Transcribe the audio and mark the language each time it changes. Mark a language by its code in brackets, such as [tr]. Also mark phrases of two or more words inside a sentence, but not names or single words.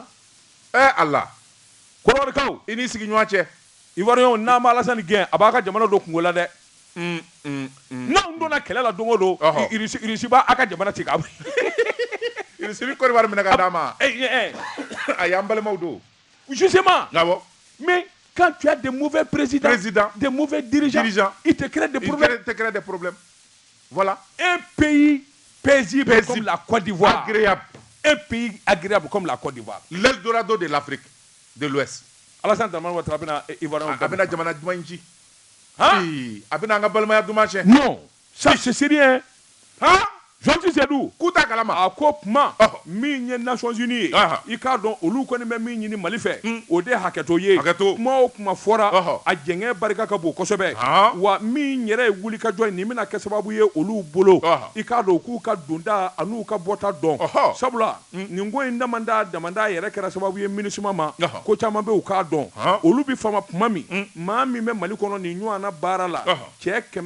[bm] Allah. Kolorikaw i ni sigiɲɔgɔn cɛ. Ivoirien n'a ma Alassane gɛn a b'a ka jamana dɔ kungo la dɛ. N'anw donna kɛlɛ la don o don Irisi b'a ka jamana ci k'a Irisi bɛ Côte d'Ivoire minɛ ka d'a ma. A y'an balimaw don. Justement. Awɔ. [fr] Mais quand tu as des mauvais présidents, des mauvais dirigeants, ils te créent des problèmes. Ils te créent des problèmes. Voilà. Un pays paisible comme la Côte d'Ivoire. Agréable. Un pays agréable comme la Côte d'Ivoire. L'Eldorado de l'Afrique de l'Ouest. [bm] Alassane Dramane Ouattara bɛna Ivoirien a bɛna jamana duman in ci. A bɛna an ka balimaya duman tiɲɛ. [fr] Non, ça c'est sérieux. Jean-Claude Sedou [bm] k'u t'a kalama a ko kuma min ye Nations Unies ye i k'a dɔn olu kɔni bɛ min ɲini Mali fɛ o de hakɛto ye kuma o kuma fɔra a jɛngɛ barika ka bon kosɛbɛ wa min yɛrɛ ye wulikajɔ ye nin bɛna kɛ sababu ye olu bolo i k'a dɔn k'u ka donda an'u ka bɔta dɔn sabula nin ko in damanda yɛrɛ kɛra sababu ye MINUSMA ma ko caman bɛ u k'a dɔn olu bi fama kuma min maa min bɛ Mali kɔnɔ nin ɲɔgɔnna baara la cɛ